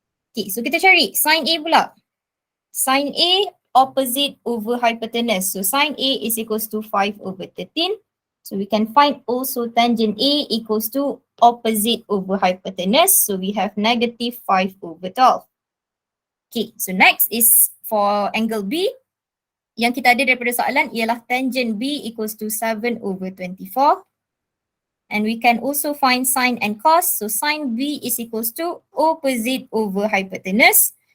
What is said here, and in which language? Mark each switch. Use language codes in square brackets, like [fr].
[ms] Okay, so kita cari sin A pula. Sin A opposite over hypotenuse. [en] So sin A is equals to 5 over 13. So we can find also tangent A equals to opposite over hypotenuse. So we have negative 5 over 12. Okay, so next is for angle B. [ms] Yang kita ada daripada soalan ialah [en] tangent B equals to 7 over 24. And we can also find sine and cos. So sine B is equals to opposite over hypotenuse.